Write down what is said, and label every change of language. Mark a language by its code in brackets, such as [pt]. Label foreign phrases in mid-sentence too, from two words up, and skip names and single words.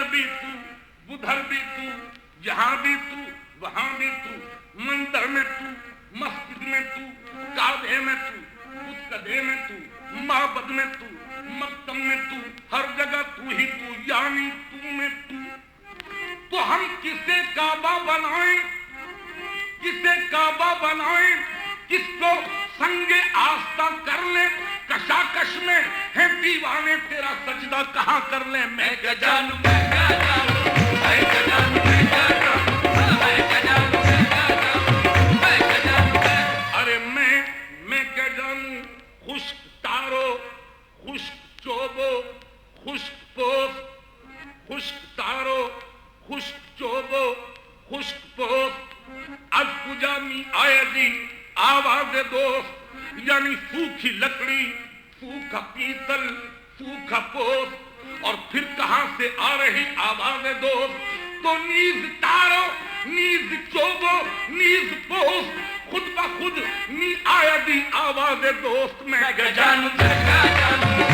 [ur] بھی تو ادھر بھی تو، یہاں بھی تو وہاں بھی تو، مندر میں تو مسجد میں تو، کعبے میں تو مسجدے میں تو، معبد میں تو مکتب میں تو، ہر جگہ تو ہی تو، یعنی تو میں تو ہم کسے کعبہ بنائیں، کسے کعبہ بنائیں، کس کو سنگ آستہ کر لیں، کشاکش میں ہیں دیوانے تیرا سجدہ کہاں کر لیں۔ میں کیا جانوں، میں کیا جانوں، میں کیا جانوں، میں کیا جانوں، میں کیا جانوں، میں کیا جانوں، میں کیا جانوں۔ ارے میں کیا جانوں، [fa] خشک تارو، خشک چوبو، خشک پوست، خشک تارو، خشک چوبو، خشک پوست، از کجا می آیدی آواز دوست، [ur] یعنی سوکھی لکڑی، سوکھا پیتل، سوکھا پوست، اور پھر کہاں سے آ رہی آواز دوست، [fa] تو نیز تارو، نیز چوبو، نیز پوست، خود بخود می آیدی آواز دوست۔ [ur] میں کیا جانوں، میں کیا جانوں،